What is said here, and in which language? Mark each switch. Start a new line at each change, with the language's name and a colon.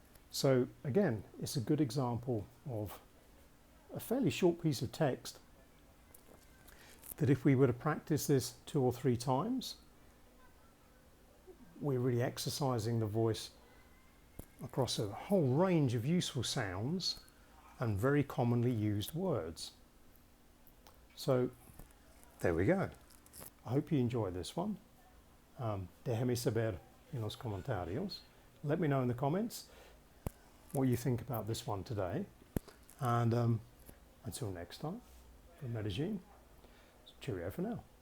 English: So again, it's a good example of a fairly short piece of text that if we were to practice this 2 or 3 times, we're really exercising the voice across a whole range of useful sounds and very commonly used words. So there we go. I hope you enjoy this one.
Spanish: Déjame saber en los comentarios.
English: Let me know in the comments what you think about this one today. And until next time, from Medellin, cheerio for now.